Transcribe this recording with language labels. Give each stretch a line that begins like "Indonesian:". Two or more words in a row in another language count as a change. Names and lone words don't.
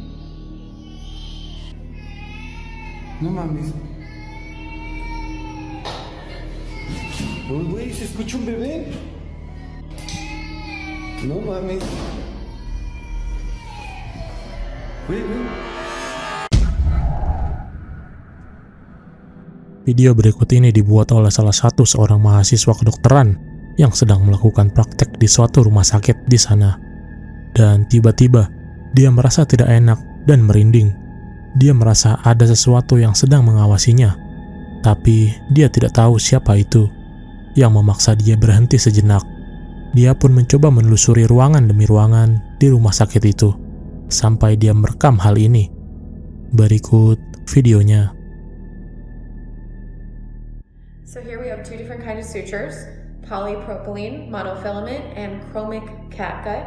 Spanish: No mames. Oh, güey, ¿se escucha un bebé? No mames. Güey.
Indonesian: Video berikut ini dibuat oleh salah satu seorang mahasiswa kedokteran yang sedang melakukan praktek di suatu rumah sakit di sana. Dan tiba-tiba, dia merasa tidak enak dan merinding. Dia merasa ada sesuatu yang sedang mengawasinya, tapi dia tidak tahu siapa itu, yang memaksa dia berhenti sejenak. Dia pun mencoba menelusuri ruangan demi ruangan di rumah sakit itu, sampai dia merekam hal ini. Berikut videonya.
English: So here we have two different kinds of sutures, polypropylene monofilament and chromic catgut.